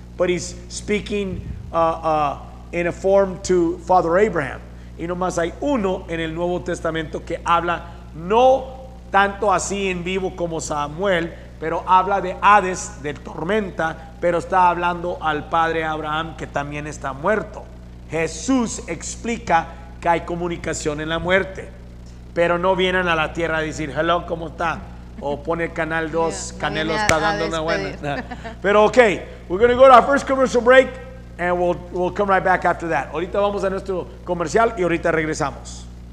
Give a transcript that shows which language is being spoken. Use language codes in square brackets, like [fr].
[en] But he's speaking in a form to Father Abraham. [es] Y nomás hay uno en el Nuevo Testamento que habla no tanto así en vivo como Samuel, pero habla de Hades, de tormenta, pero está hablando al padre Abraham que también está muerto. Jesús explica que hay comunicación en la muerte, pero no vienen a la tierra a decir, [en] hello, [es] ¿cómo está? O pone Canal 2, Canelo está dando una buena. Pero [en] okay, we're going to go to our first commercial break. And we'll come right back after that. [es] Ahorita vamos a nuestro comercial y ahorita regresamos.